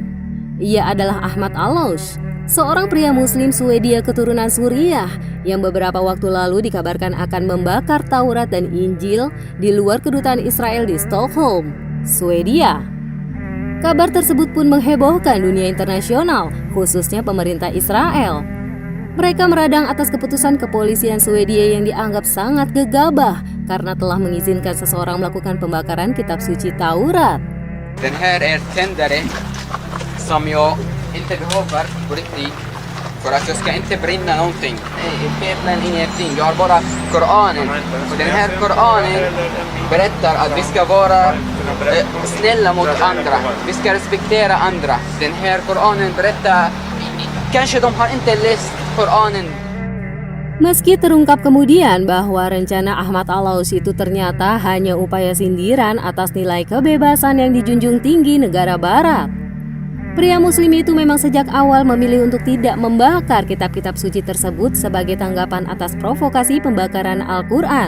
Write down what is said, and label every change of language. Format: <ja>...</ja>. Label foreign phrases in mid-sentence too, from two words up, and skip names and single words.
<id>Ia adalah Ahmad Alous, seorang pria Muslim Swedia keturunan Suriah yang beberapa waktu lalu dikabarkan akan membakar Taurat dan Injil di luar kedutaan Israel di Stockholm, Swedia. Kabar tersebut pun menghebohkan dunia internasional, khususnya pemerintah Israel. Mereka meradang atas keputusan kepolisian Swedia yang dianggap sangat gegabah karena telah mengizinkan seseorang melakukan pembakaran kitab suci Taurat.</id> <sv>Den här är tändare som jag inte behöver på riktigt för att jag ska inte brinna någonting. Bibeln ingenting. Jag har bara Koranen. Och den här Koranen berättar att vi ska vara snälla mot andra. Vi ska respektera andra. Den här Koranen berättar kanske de har inte läst Koranen.</sv> <id>Meski terungkap kemudian bahwa rencana Ahmad Alous itu ternyata hanya upaya sindiran atas nilai kebebasan yang dijunjung tinggi negara barat. Pria Muslim itu memang sejak awal memilih untuk tidak membakar kitab-kitab suci tersebut sebagai tanggapan atas provokasi pembakaran Al-Quran.</id>